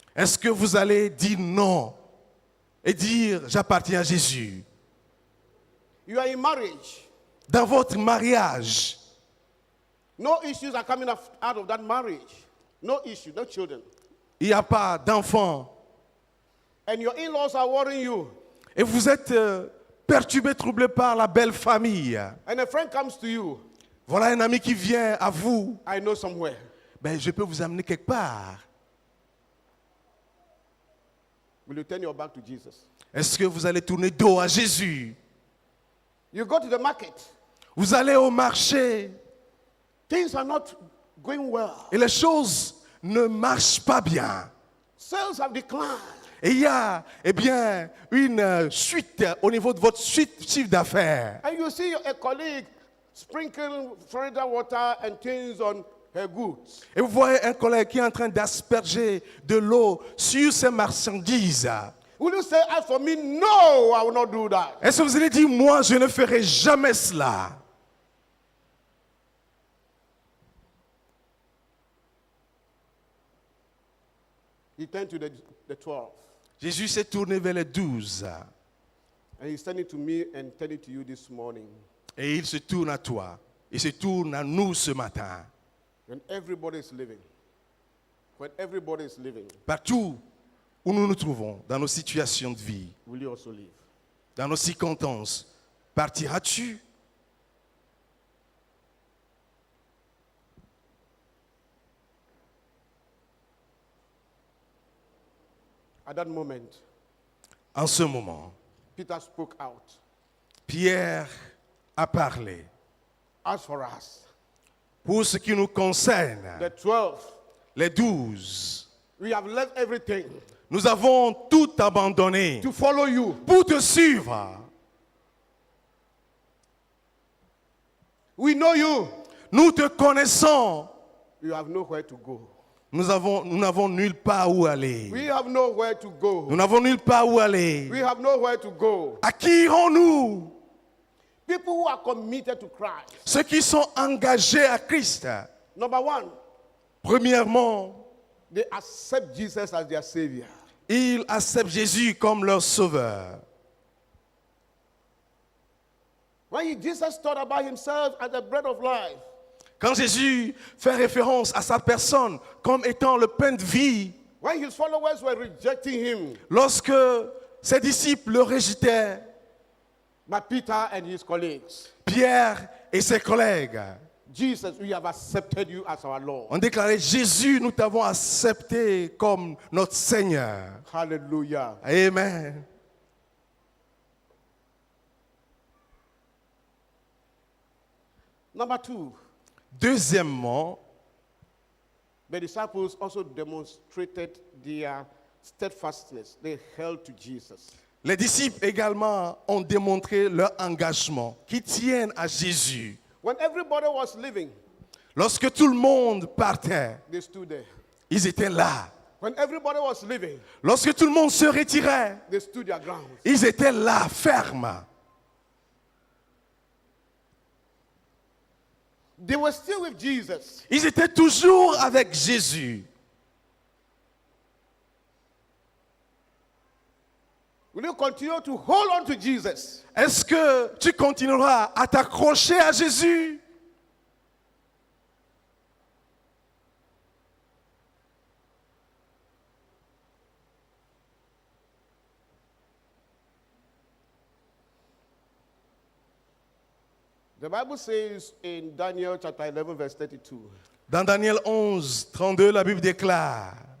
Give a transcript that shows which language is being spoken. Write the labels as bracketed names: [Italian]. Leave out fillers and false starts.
[French] Est-ce que vous allez dire non et dire j'appartiens à Jésus? [English] You are in marriage. [French] Dans votre mariage, [English] No issues are coming out of that marriage. No issue, no children. [French] il n'y a pas d'enfants [English] And your in-laws are worrying you. [French] et vous êtes perturbé, troublé par la belle famille. [English] And a friend comes to you. [French] Voilà un ami qui vient à vous. [English] I know somewhere. [French] Je peux vous amener quelque part. [English] Will you turn your back to Jesus? [French] Est-ce que vous allez tourner dos à Jésus? [English] You go to the market. [French] Vous allez au marché [English] Things are not going well. [French] et les choses ne marchent pas bien. [English] Sales have declined. [French] Et il y a, une chute au niveau de votre chiffre d'affaires. [English] And you see a colleague sprinkling Florida water and things on her goods. [French] Et vous voyez un collègue qui est en train d'asperger de l'eau sur ses marchandises. [English] Will you say, as for me, no, I will not do that? [French] Est-ce que vous allez dire, moi, je ne ferai jamais cela? [English] He turned to the 12. [French] Jésus s'est tourné vers les 12 [English] And he's turning to me and turning to you this morning. [French] et il se tourne à toi. Il se tourne à nous ce matin. [English] When everybody is living. When everybody is living, [French] Partout où nous nous trouvons, dans nos situations de vie, [English] will you also live? [French] dans nos circonstances, partiras-tu? [English] At that moment, [French] En ce moment, [English] Peter spoke out. [French] Pierre a parlé. [English] As for us, [French] Pour ce qui nous concerne, [English] the 12, [French] les 12, [English] we have left everything [French] nous avons tout abandonné [English] to follow you. [French] pour te suivre. [English] We know you. [French] Nous te connaissons. [English] You have nowhere to go. [French] Nous n'avons nulle part où aller. [English] We have nowhere to go. [French] Nous n'avons nulle part où aller. [English] We have nowhere to go. [French] À qui irons-nous? [English] People who are committed to Christ. [French] Ceux qui sont engagés à Christ. [English] Number one, [French] Premièrement, [English] they accept Jesus as their Savior. [French] ils acceptent Jésus comme leur sauveur. [English] When Jesus thought about himself as the bread of life, [French] Quand Jésus fait référence à sa personne comme étant le pain de vie, [English] when his followers were rejecting him, [French] lorsque ses disciples le rejetaient, [English] but Peter and his colleagues, [French] Pierre et ses collègues [English] Jesus, we have accepted you as our Lord. [French] ont déclaré: Jésus, nous t'avons accepté comme notre Seigneur. [English] Hallelujah. [French] Amen. [English] Number two, [French] Deuxièmement, [English] the disciples also demonstrated their steadfastness. They held to Jesus. [French] les disciples également ont démontré leur engagement, qui tiennent à Jésus. [English] When everybody was leaving, [French] Lorsque tout le monde partait, [English] they stood there. [French] ils étaient là. [English] When everybody was leaving, [French] Lorsque tout le monde se retirait, [English] they stood their ground. [French] ils étaient là, fermes. [English] They were still with Jesus. [French] Ils étaient toujours avec Jésus. [English] Will you continue to hold on to Jesus? [French] Est-ce que tu continueras à t'accrocher à Jésus? [English] The Bible says in Daniel chapter 11, verse 32. [French] Dans Daniel 11, 32, la Bible déclare,